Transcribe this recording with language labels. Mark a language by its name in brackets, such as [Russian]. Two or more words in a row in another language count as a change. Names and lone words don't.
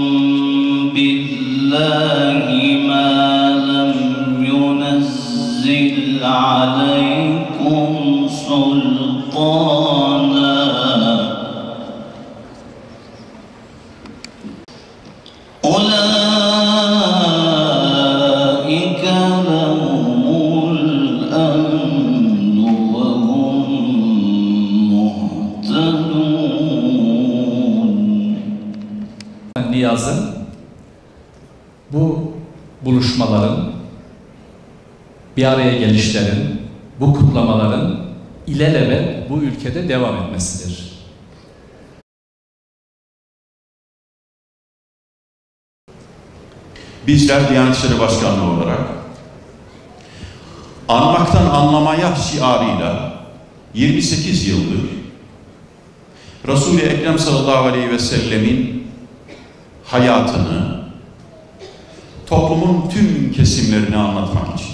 [Arabic] بالله ما لم ينزل عليكم سلطانا أولئك لهم الأمن وهم مهتدون. [Turkish] Niyaz'ın bu buluşmaların, bir araya gelişlerin, bu kutlamaların ilelebet bu ülkede devam etmesidir. Bizler Diyanet İşleri Başkanlığı olarak anmaktan anlamaya şiarıyla 28 yıldır Resul-i Ekrem [Arabic] صلى الله عليه وسلم [Turkish] hayatını toplumun tüm kesimlerini anlatmak için